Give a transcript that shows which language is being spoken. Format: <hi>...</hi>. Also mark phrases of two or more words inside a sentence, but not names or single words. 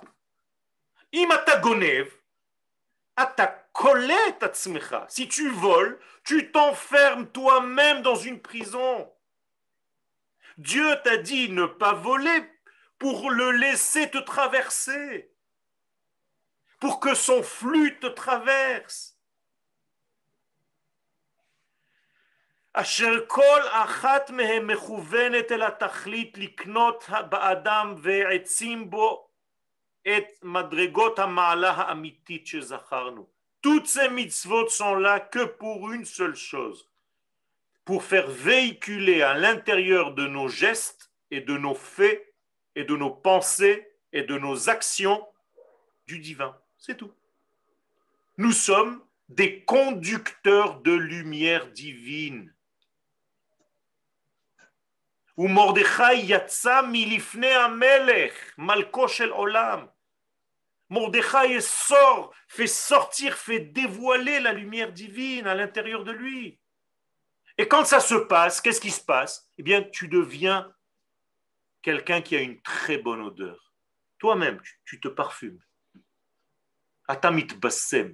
<he>אם אתה גונב,</he> <fr>si tu voles, tu t'enfermes toi-même dans une prison. Dieu t'a dit ne pas voler pour le laisser te traverser, pour que son flux te traverse.</fr> <he>אשר כל אחת מהם מכוונת אל התכלית לקנות באדם ועצים בו את מדרגות המעלה האמיתית שזכרנו.</he> <fr>Toutes ces mitzvot sont là que pour une seule chose, pour faire véhiculer à l'intérieur de nos gestes et de nos faits et de nos pensées et de nos actions du divin. C'est tout. Nous sommes des conducteurs de lumière divine.</fr> <he>ומרדכי יצא מלפני המלך, מלכו של עולם.</he> <fr>Mordechai sort, fait sortir, fait dévoiler la lumière divine à l'intérieur de lui. Et quand ça se passe, qu'est-ce qui se passe? Eh bien, tu deviens quelqu'un qui a une très bonne odeur. Toi-même, tu te parfumes.</fr> <he>אתה מתבשם.</he>